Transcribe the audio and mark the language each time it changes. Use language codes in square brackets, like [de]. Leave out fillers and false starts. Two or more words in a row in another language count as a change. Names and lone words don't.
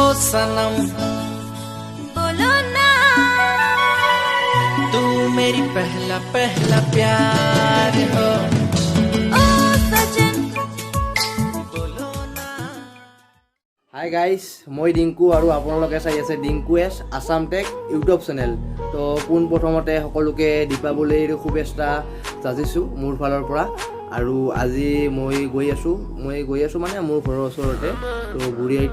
[hi] सनम बोलो ना तू मेरी पहला पहला प्यार हो ओ सजन बोलो ना [en] Hi guys [as] মই ডিংকু আৰু আপোনালোকে চাই আছে ডিংকু এছ আসাম টেক [en] YouTube channel [as] তো পোন প্ৰথমতে সকলোকে দীপাৱলীৰ শুভেচ্ছা যাচিছোঁ মোৰ ফালৰ পৰা আৰু আজি মই গৈ আছোঁ মানে মোৰ ঘৰৰ ওচৰতে তো বুঢ়ীআইত